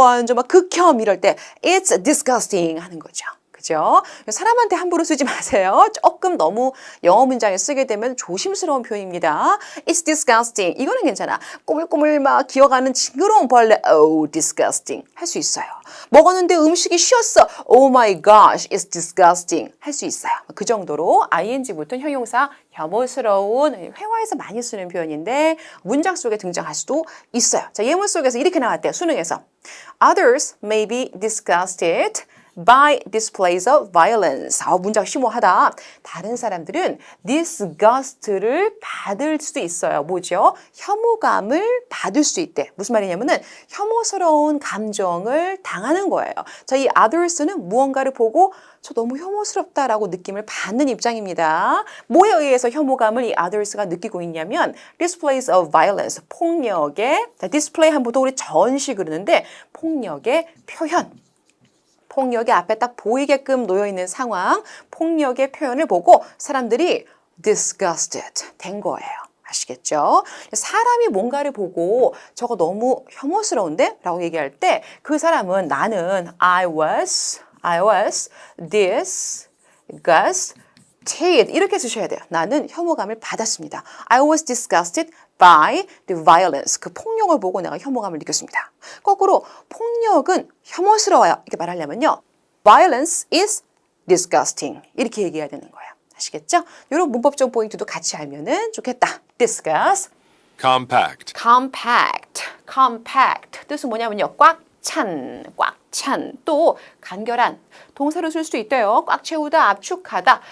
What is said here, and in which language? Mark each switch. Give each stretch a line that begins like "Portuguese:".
Korean: 완전 막 극혐 이럴 때
English: it's disgusting
Korean: 하는 거죠. 그죠? 사람한테 함부로 쓰지 마세요. 조금 너무 영어 문장에 쓰게 되면 조심스러운 표현입니다.
English: It's disgusting.
Korean: 이거는 괜찮아. 꼬물꼬물 막 기어가는 징그러운 벌레. disgusting. 할 수 있어요. 먹었는데 음식이 쉬었어.
English: Oh my gosh, it's disgusting.
Korean: 할 수 있어요. 그 정도로 ing 붙은 형용사 혐오스러운 회화에서 많이 쓰는 표현인데 문장 속에 등장할 수도 있어요. 자, 예문 속에서 이렇게 나왔대요. 수능에서.
English: Others may be disgusted by displays of violence.
Korean: 문장 심오하다. 다른 사람들은 disgust를 받을 수도 있어요. 뭐죠? 혐오감을 받을 수 있대. 무슨 말이냐면은 혐오스러운 감정을 당하는 거예요. 자, 이 others는 무언가를 보고 저 너무 혐오스럽다라고 느낌을 받는 입장입니다. 뭐에 의해서 혐오감을 이 others가 느끼고 있냐면
English: displays of violence,
Korean: 폭력의 자, display 하면 보통 우리 전시 그러는데 폭력의 표현. 폭력이 앞에 딱 보이게끔 놓여있는 상황, 폭력의 표현을 보고 사람들이 disgusted 된 거예요. 아시겠죠? 사람이 뭔가를 보고 저거 너무 혐오스러운데? 라고 얘기할 때 그 사람은 나는
English: I was disgusted
Korean: 이렇게 쓰셔야 돼요. 나는 혐오감을 받았습니다.
English: I was disgusted by the violence.
Korean: 그 폭력을 보고 내가 혐오감을 느꼈습니다. 거꾸로 폭력은 혐오스러워요. 이렇게 말하려면요.
English: Violence is disgusting.
Korean: 이렇게 얘기해야 되는 거예요. 아시겠죠? 이런 문법적 포인트도 같이 알면은 좋겠다.
English: discuss. compact,
Korean: compact. 뜻은 뭐냐면요. 꽉 찬. 또 간결한 동사로 쓸 수도 있대요. 꽉 채우다, 압축하다.